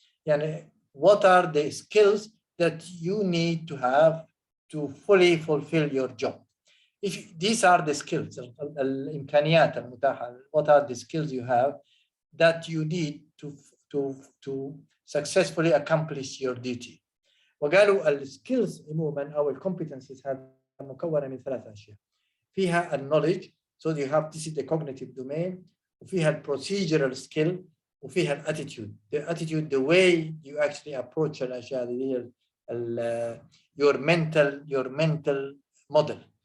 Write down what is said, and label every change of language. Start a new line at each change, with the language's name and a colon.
English: And what are the skills that you need to have to fully fulfill your job? If these are the skills, what are the skills you have that you need to successfully accomplish your duty?
Arabic: وقالوا السكيلز عموما او الكومبتنسز هذه مكونه من ثلاث اشياء.
English: فيها النولج, so you have this is the cognitive domain, وفيها البروسيجرال سكيل, وفيها الاتيتيود. The attitude, the way you actually approach الاشياء اللي هي your mental model.